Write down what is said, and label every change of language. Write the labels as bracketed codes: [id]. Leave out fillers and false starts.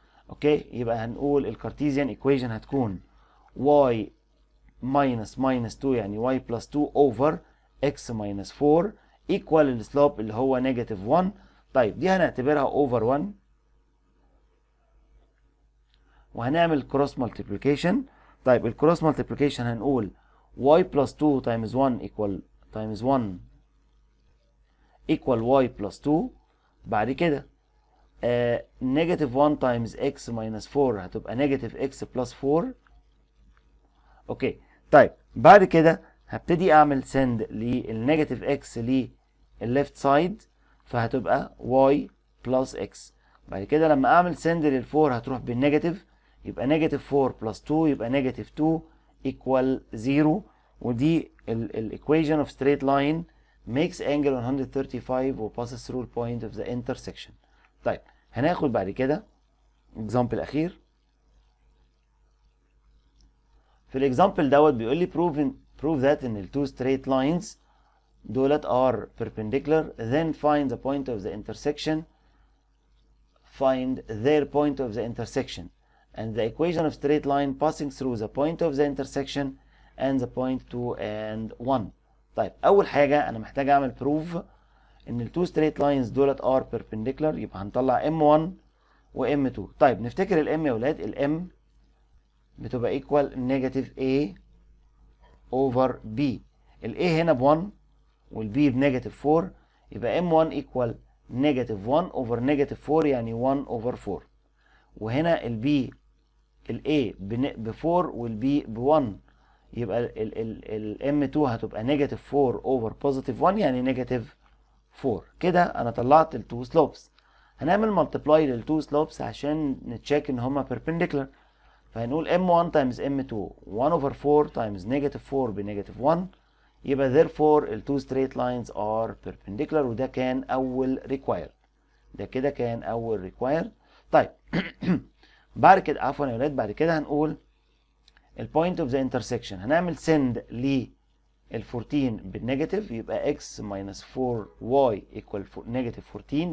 [ar] اوكي يبقى هنقول الكارتيزيان ايكويشن هتكون y minus 2 يعني [en] y plus 2 over x minus 4 equal [ar] السلوب اللي هو negative 1. طيب دي هنعتبرها over 1 وهنعمل كروس مالتيبليكيشن. طيب الكروس مالتيبليكيشن هنقول y plus 2 times 1 equal y plus 2. بعد كده negative 1 times x minus 4 هتبقى negative x plus 4. اوكي. طيب بعد كده هبتدي اعمل send للنيجاتيف x للليفت سايد، فهتبقى y plus x. بعد كده لما اعمل send لل4 هتروح بالنيجاتيف، يبقى نيجاتيف 4 plus 2 يبقى نيجاتيف 2 equal 0. ودي الايكويشن اوف straight line makes angle 135 و [en] passes through the point of the intersection. [ar] طيب هناخد بعد كده example اخير. في الاكزامبل دوت بيقول لي [en] prove that ان ال two straight lines دولت are perpendicular, then find the point of the intersection, find their point of the intersection and the equation of straight line passing through the point of the intersection and the point 2 and 1. [ar] طيب اول حاجه انا محتاج اعمل proof ان ال two straight lines دولت [en] are perpendicular، [ar] يبقى هنطلع m1 و m2. طيب نفتكر ال m يا ولاد، ال m بتبقى equal negative a over b. ال a هنا ب 1 وال b بنيجاتيف 4، يبقى m1 equal negative 1 over negative 4 يعني 1 over 4. وهنا ال b ال a ب 4 وال b ب 1، يبقى ال m2 هتبقى negative 4 over positive 1 يعني negative 4. كده انا طلعت ال two slopes. هنعمل multiply لل two slopes عشان نتشيك ان هما perpendicular. فهنقول m1 times m2 1 over 4 times negative 4 بنيجاتيف 1، يبقى [en] therefore ال two straight lines are perpendicular. [ar] وده كان أول required. ده كده كان أول required. طيب بعد كده عفوا يا ولاد، بعد كده هنقول ال point of the intersection. هنعمل send لل 14 بالنيجاتيف، يبقى x minus 4y equal negative 14.